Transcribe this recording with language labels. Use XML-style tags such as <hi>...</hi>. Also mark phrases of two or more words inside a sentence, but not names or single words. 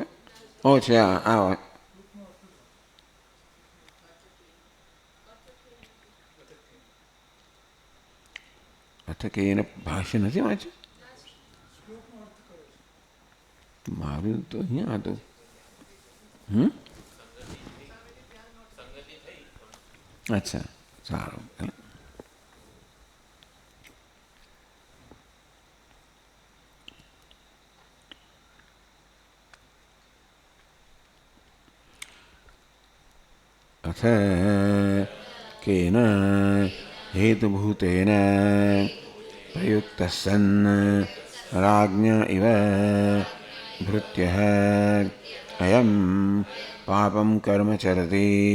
<gu>ઓ છે આ અથવા કે એને ભાષ્ય નથી વાંચ્યું? મારું તો અહીંયા હતું. અચ્છા, સારું.</gu> <sa>अथ केन हेतुभूतेन प्रयुक्तः सन् राज्ञ इव भृत्यः अयं पापं कर्म चरति</sa>